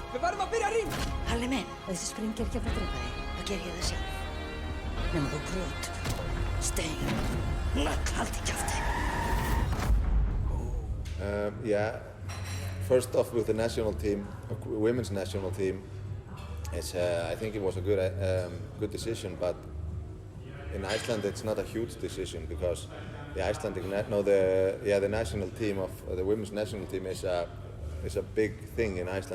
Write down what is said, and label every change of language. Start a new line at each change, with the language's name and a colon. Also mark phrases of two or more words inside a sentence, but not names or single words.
Icelandic: Við verðum að byrja að rýma. Halli minn, þessi sprengja er ekki að fara að drepa þig. Það ger ég það sjálf. Nefnum þú grjót, stein, nagl, haldi kjafti.
English: Yeah, first off with the national team, women's national team, I think it was a good decision, but in Iceland it's not a huge decision because the Icelandic the national team of the women's national team is a big thing in Iceland.